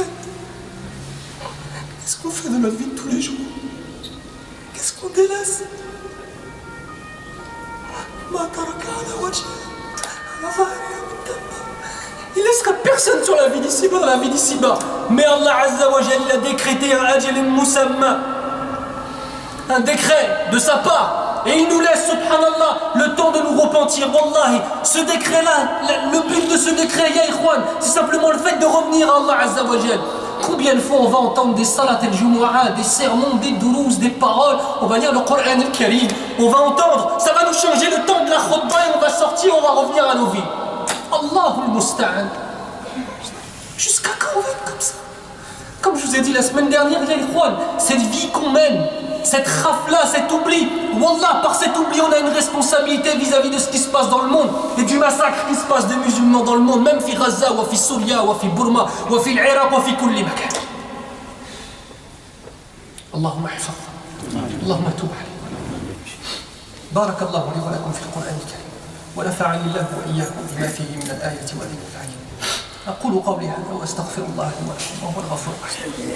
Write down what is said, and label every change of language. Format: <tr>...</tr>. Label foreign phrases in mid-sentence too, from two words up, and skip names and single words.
<fr>Qu'est-ce qu'on fait de notre vie de tous les jours? Qu'est-ce qu'on délaisse? Il ne laissera personne sur la vie d'ici-bas, dans la vie d'ici-bas. Mais Allah Azza wa Jalla a décrété un</fr> <ar>أجل مسمى,</ar> <fr>un décret de sa part. Et il nous laisse, subhanallah, le temps de nous repentir. Wallahi, ce décret-là, le but de ce décret,</fr> <ar>يا إخوان,</ar> <fr>c'est simplement le fait de revenir à Allah</fr> <ar>عز وجل.</ar> <fr>Combien de fois on va entendre des</fr> <ar>صلاة الجمعة,</ar> <fr>des sermons, des dourouz, des paroles, on va lire le Coran al-Karim, on va entendre, ça va nous changer le temps de la khutbah et on va sortir, on va revenir à nos vies.</fr> <ar>الله المستعان.</ar> <fr>Jusqu'à quand on va être comme ça? Comme je vous ai dit la semaine dernière, les ikhwan, cette vie qu'on mène, cette rafle-là, cet oubli, Wallah, par cet oubli, on a une responsabilité vis-à-vis de ce qui se passe dans le monde et du massacre qui se passe des musulmans dans le monde, même fi Gaza, ou fi Souria, ou fi Burma, ou fi l'Iraq, ou</fr> <ar>في كل مكان. اللهم احفظ، اللهم تب عليه. بارك الله لي ولكم في القرآن الكريم ونفعني الله وإياكم بما فيه من الآية والذكر الحكيم. أقول قولي هذا وأستغفر الله لي ولكم وهو الغفور الرحيم.</ar>